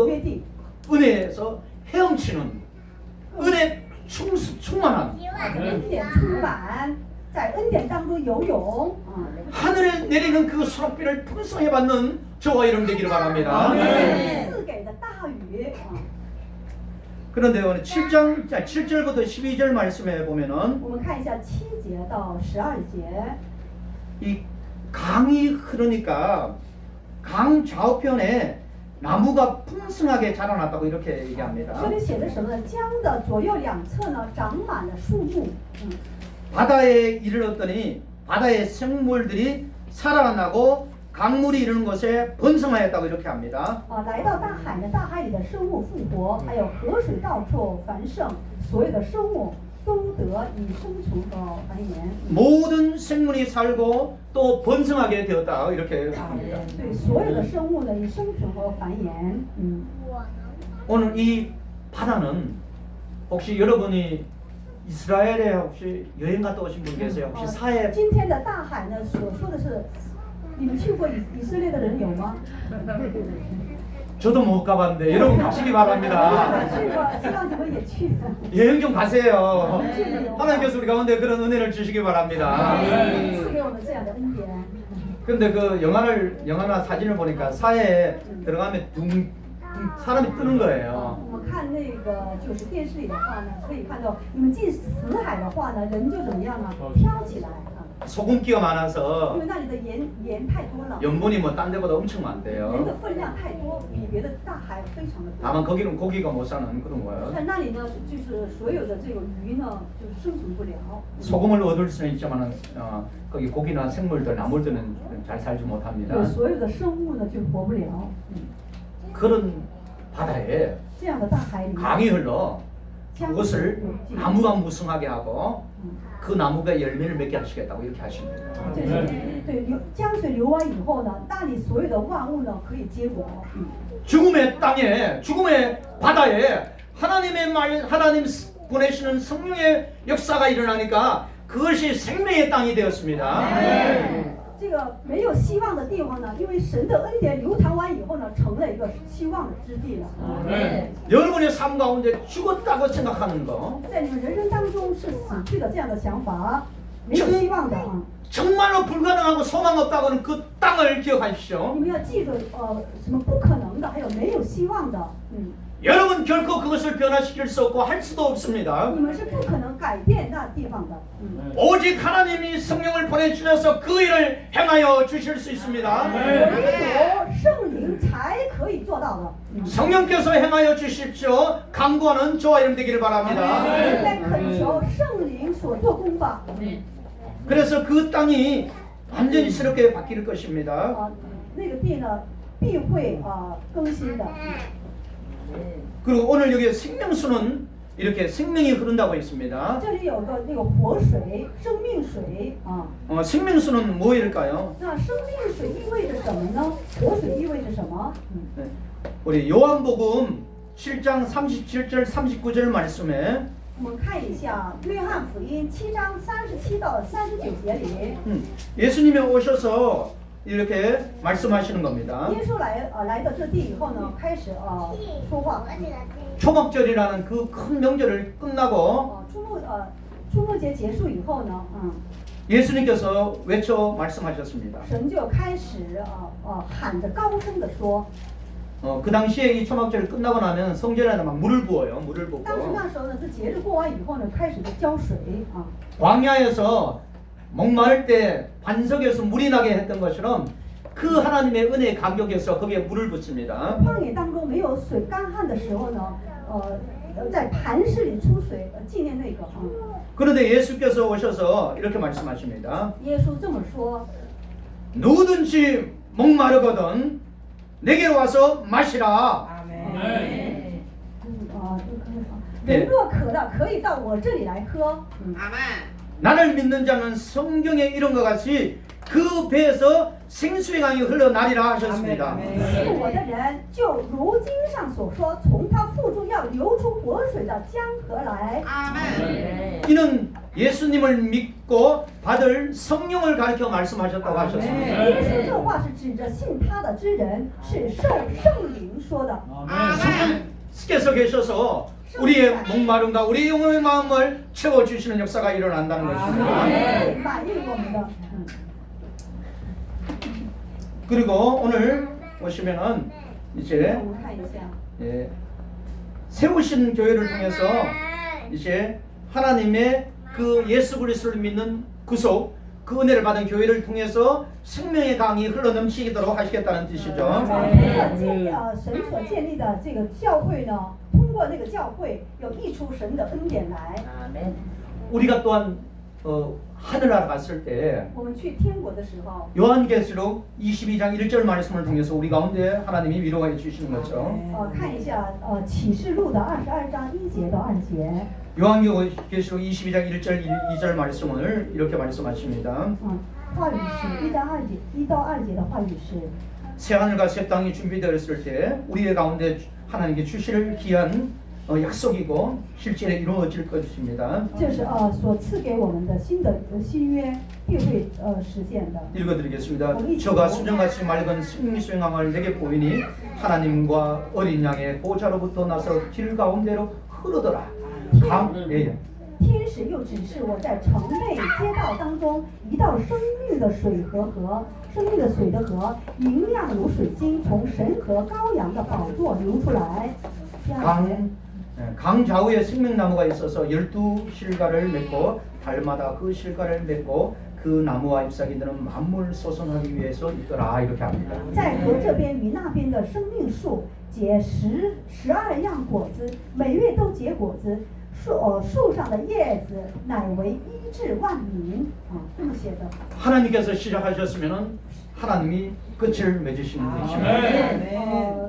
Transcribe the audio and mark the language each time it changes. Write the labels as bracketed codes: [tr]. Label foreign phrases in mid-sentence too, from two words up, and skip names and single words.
[zh] 约定， [ko] 은혜에서 헤엄치는 은혜 충만한 [zh] 恩典充满，在恩典当中游泳啊。 [ko] 하늘에 내리는 그 수록비를 풍성히 받는 저와 여러분 되기를 바랍니다. [zh] 赐给的大雨啊。 [ko] 그런데 오늘 7절부터 12절 말씀에 보면은 [zh] 我们看一下7节到12节， [ko] 이 강이 흐르니까 강 좌우편에 나무가 풍성하게 자라났다고 이렇게 얘기합니다. [zh] 这里写的什么呢？江的左右两侧呢长满了树木， [ko] 바다에 이르렀더니 바다의 생물들이 살아나고 강물이 이르는 곳에 번성하였다고 이렇게 합니다. [zh] 来到大海呢，大海里的生物复活，还有河水到处繁盛，所有的生物都得以生存和繁衍。 [ko] 모든 생물이 살고 또 번성하게 되었다 이렇게 합니다. [zh] 对，所有的生物呢以生存和繁衍。 [ko] 오늘 이 바다는 혹시 여러분이 이스라엘에 혹시 여행 갔다 오신 분 계세요? 혹시 사해 [zh] 今天的大海呢，所说的是，你们去过以色列的人有吗？ [ko] 저도 못 가봤는데 여러분 가시기 바랍니다. [zh] 去过，希望你们也去。 [ko] 여행 좀 가세요. 하나님께서 우리 가운데 그런 은혜를 주시기 바랍니다. [zh] 赐给我们这样的恩典。 [ko] 근데 그 영화나 사진을 보니까 사해에 들어가면 사람이 뜨는 거예요. [zh] 我们看那个就是电视里的话呢，可以看到你们进死海的话呢，人就怎么样呢？飘起来啊， [ko] 소금기가 [zh] 因 [ko] 많아서 [zh] 为那里的盐太多了， [ko] 염분이 뭐 딴 데보다 엄청 [zh] 盐 [ko] 많대요. [zh] 的分量太多，比别的大海非常的多。 [ko] 다만 거기는 고기가 못 사는 그런 거예요. [zh] 在那里呢，就是所有的这个鱼呢，就是生存不了。 [ko] 소금을 얻을 수는 있지만 거기 고기나 생물들, 나물들은 잘 살지 못합니다. [zh] 对，所有的生物呢就活不了。 [ko] 그런 바다에 [zh] 这样的大海里， [ko] 강이 흘러 [zh] 江水 [ko] 그것을 [zh] 有进， [ko] 나무가 무성하게 하고 그 나무가 열매를 맺게 하시겠다고 이렇게 하십니다. [zh] 就是对江水流完以后呢，那里所有的万物呢可以结果。 [ko] 죽음의 땅에, 죽음의 바다에 하나님 보내시는 성령의 역사가 일어나니까 그것이 생명의 땅이 되었습니다. [zh] 这个没有希望的地方呢，因为神的恩典流淌完以后呢，成了一个希望的之地了。 [ko] 여러분의 삶 가운데 죽었다고 생각하는 거 [zh] 在你们人生当中是死去的这样的想法，没有希望的啊！ [ko] 정말로 불가능하고 소망 없다고는 그 땅을 기억하십시오. [zh] 你们要记住，什么不可能的，还有没有希望的， [ko] 여러분 결코 그것을 변화시킬 수 없고 할 수도 없습니다. [zh] 你们是不可能改变那地方的。 [ko] 오직 하나님이 성령을 보내주셔서 그 일을 행하여 주실 수 있습니다. [zh] 唯有圣灵才可以做到的。 [ko] 성령께서 행하여 주십시오. 강구하는 저와 여러분 되기를 바랍니다. [zh] 在恳求圣灵所做工吧。 [ko] 그래서 그 땅이 완전히 새롭게 바뀔 것입니다. [zh] 那个地呢，必会更新的。 [ko] 그리고 오늘 여기 생명수는 이렇게 생명이 흐른다고 했습니다. [zh] 这里有个那个活水，生命水啊。 [ko] 생명수는 뭐일까요? [zh] 那生命水意味着什么呢？活水意味着什么？ [ko] 네. 우리 요한복음 7장 37절 39절 말씀에 [zh] 我们看一下《约翰福音》7章37到39节里， [ko] 예수님이 오셔서 이렇게 말씀하시는 겁니다. [zh] 耶稣来到这地以后呢，开始说话。 [ko] 초막절이라는 그 큰 명절을 끝나고 [zh] 初末节结束以后呢， [ko] 예수님께서 외쳐 말씀하셨습니다. [zh] 神就开始喊着高声的说。 [ko] 그 당시에 이 초막절이 끝나고 나면 성전에다 막 물을 부어요. 물을 붓고 [zh] 当时那时候呢，这节日过完以后呢，开始就浇水啊。 [ko] 광야에서 목마를 때 반석에서 물이 나게 했던 것처럼 그 하나님의 은혜의 감격에서 거기에 물을 붓습니다. [zh] 旷野当中没有水干旱的时候呢，在磐石里出水，纪念那个啊。 [ko] 그런데 예수께서 오셔서 이렇게 말씀하십니다. [zh] 耶稣这么说， [ko] 누구든지 목마르거든 내게로 와서 마시라. 아멘. [zh] 人若渴了，可以到我这里来喝。 [ko] 나를 믿는 자는 성경에 이런 것 같이 그 배에서 생수의 강이 흘러나리라 하셨습니다. [zh] 信我的人，就如经上所说，从他腹中要流出活水的江河来。 [ko] 이는 예수님을 믿고 받을 성령을 가르쳐 말씀하셨다고 하셨습니다. [zh] 耶稣这话是指着信他的之人，是受圣灵说的。 [ko] 성령께서 계셔서 우리의 목마름과 우리 영혼의 마음을 채워주시는 역사가 일어난다는 것입니다. [zh] 满意我们的。 [ko] 그리고 오늘 보시면은 이제 [zh] 我们看一下。 [ko] 예, 세우신 교회를 통해서 이제 하나님의 그 예수 그리스도를 믿는 구속 그 은혜를 받은 교회를 통해서 생명의 강이 흘러넘치도록 하시겠다는 뜻이죠. [zh] 神所建立的这个教会呢，通过那个教会有溢出神的恩典来。 [ko] 우리가 또한 하늘나라 갔을 때 [zh] 我们去天国的时候， [ko] 요한계시록 22장 1절 말씀을 통해서 우리 가운데 하나님이 위로해 주시는 거죠. [zh] 看一下启示录的22章1节到2节。 [ko] 요한계시록 22장 1절 2절 말씀을 이렇게 말씀하십니다. [zh] 话语是1到2节的话语是。 [ko] 새하늘과 새 땅이 준비되었을 때 우리의 가운데 하나님께 주실 귀한 약속이고 실제로 이루어질 것입니다. [zh] 这是所赐给我们的新约必会实现的。 [ko] 읽어드리겠습니다. 저가 수정같이 맑은 승리수의 강을 내게 보이니 하나님과 어린 양의 보좌로부터 나서 길 가운데로 흐르더라. 예. [zh] 天使又指示我在城内街道当中一道生命的水河，生命的水的河，明亮如水晶，从神和羔羊的宝座流出来。 [ko] 강 좌우에 생명나무가 있어서 12실과를 맺고 달마다 그 실과를 맺고 그 나무와 잎사귀들은 만물 소성하기 위해서 있더라 이렇게 합니다. [zh] 在河这边与那边的生命树结12样果子，每月都结果子。树上的叶子乃为医治万民这么写的。 [ko] 하나님께서 시작하셨으면은 하나님이 끝을 맺으시는 것입니다.